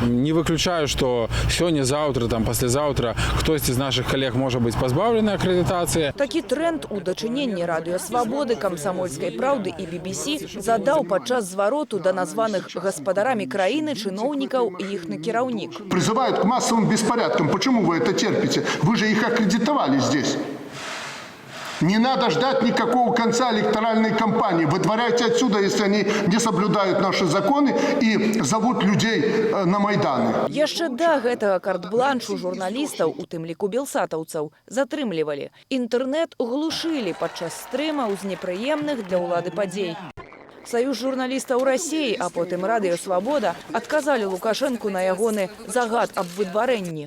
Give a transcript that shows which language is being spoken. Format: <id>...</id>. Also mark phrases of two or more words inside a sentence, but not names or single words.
<be>Не выключаю, што сёння, заўтра, паслязаўтра хтосьці з нашых калег можа быць пазбаўлены акрэдытацыі. Такі тренд у дачыненні Радыё Свабоды, Камсамольскай праўды і BBC задаў падчас звароту да названых гаспадарамі краіны чыноўнікаў і іхны кіраўнік.</be> <ru>Призывают к массовым беспорядкам. Почему вы это терпите? Вы же их аккредитовали здесь. Не надо ждать никакого конца электоральной кампании. Выдворяйте отсюда, если они не соблюдают наши законы и зовут людей на Майданы.</ru> <be>Яшчэ да гэтага карт-бланшу журналістаў, у тым ліку белсатаўцаў, затрымлівалі. Інтэрнэт глушылі падчас стрымаў з непрыемных для ўлады падзей. Саюз журналістаў Расіі, а потым Радыё Свабода адказалі Лукашэнку на ягоны загад аб выдварэнні.</be>